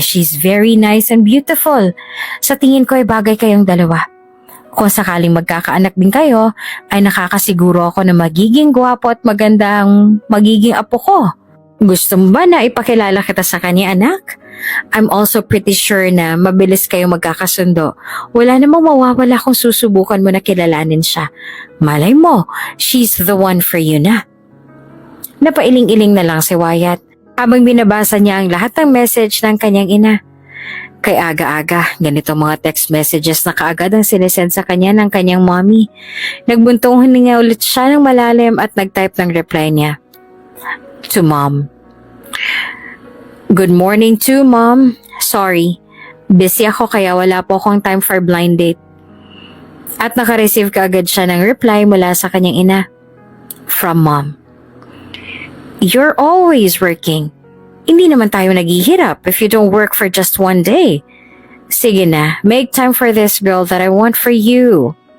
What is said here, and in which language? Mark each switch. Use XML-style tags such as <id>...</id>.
<en>She's very nice and beautiful.</en> <tl>Sa tingin ko ay bagay kayong dalawa. Kung sakaling magkakaanak din kayo, ay nakakasiguro ako na magiging gwapo at magandang magiging apo ko. Gusto mo ba na ipakilala kita sa kanya, anak?</tl> <en>I'm also pretty sure</en> <tl>na mabilis kayong magkakasundo. Wala namang mawawala kung susubukan mo na kilalanin siya. Malay mo,</tl> <en>she's the one for you na.</en> <tl>Napailing-iling na lang si Wyatt habang binabasa niya ang lahat ng message ng kanyang ina. Kay aga-aga, ganito mga text messages na kaagad ang sinesend sa kanya ng kanyang mommy. Nagbuntong hininga ulit siya ng malalim at nag-type ng reply niya.</tl> <en>To Mom. Good morning to Mom. Sorry,</en> <tl>busy ako kaya wala po akong</tl> <en>time for blind date.</en> <tl>At nakareceive kaagad siya ng reply mula sa kanyang ina.</tl> <en>From Mom. You're always working.</en> <tl>Hindi naman tayo naghihirap</tl> <en>if you don't work for just one day.</en> <tl>Sige na,</tl> <en>make time for this girl that I want for you.</en>